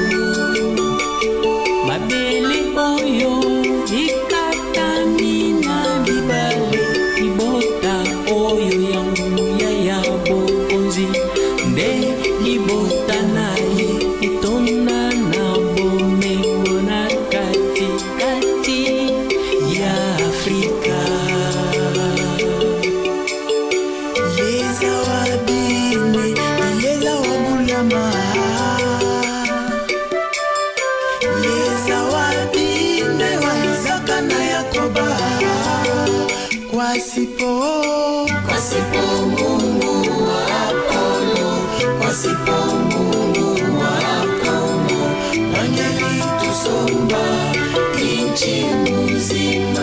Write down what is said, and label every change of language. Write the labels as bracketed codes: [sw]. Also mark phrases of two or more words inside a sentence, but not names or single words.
[ln] Mabele oyo ekatami na bibale. Libota oyo ya nguya ya bokonzi. Nde libota na ye etonda na bomengo na kati kati ya Afrika. [bem] Leza wabine, leza wabulama. Leza wabine wazaka na Yakoba. [sw] Kwasipo Mungu wa Apollo, kwasipo Mungu wa Kongo, wangeli tusomba inchi muzima.